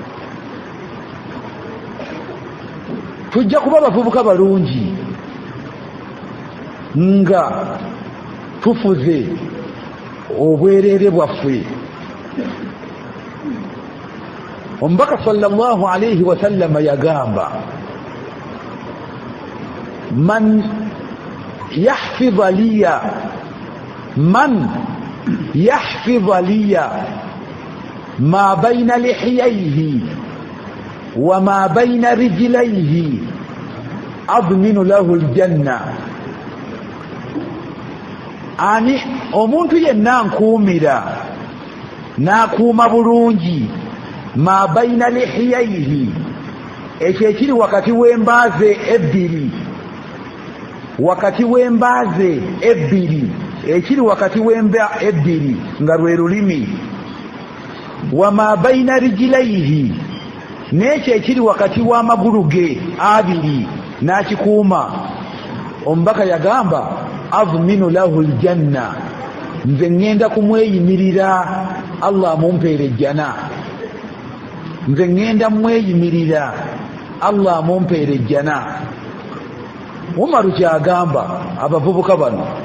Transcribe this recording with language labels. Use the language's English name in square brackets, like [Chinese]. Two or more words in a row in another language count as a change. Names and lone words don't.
[Ganda] tujja kuba abavubuka balungi nga tufuze obwerere bwaffe omubaka [Arabic] صلى الله عليه وسلم [Ganda] yagamba man [Arabic] يحفظ لي ما بين لحييه وما بين رجليه أضمن له الجنة [Ganda] ani omuntu yenna nkuumira n'akuuma bulungi [Arabic] ما بين لحييه [Ganda] ekyo ekiri wakati w'embaaze ebbiri ekiri wakati w'emba ebbiri nga lwe lulimi [Arabic] وما بين رجليه [Ganda] n'ekyo ekiri wakati w'amagulu ge abiri n'akikuuma omubaka yagamba [Arabic] أضمن له الجنة [Ganda] nze ŋŋenda kumweyimirira Allah amumpeere ejjana nze ŋŋenda mweyimirira Allah amumpeere ejjana Umaru kyagamba abavubuka bano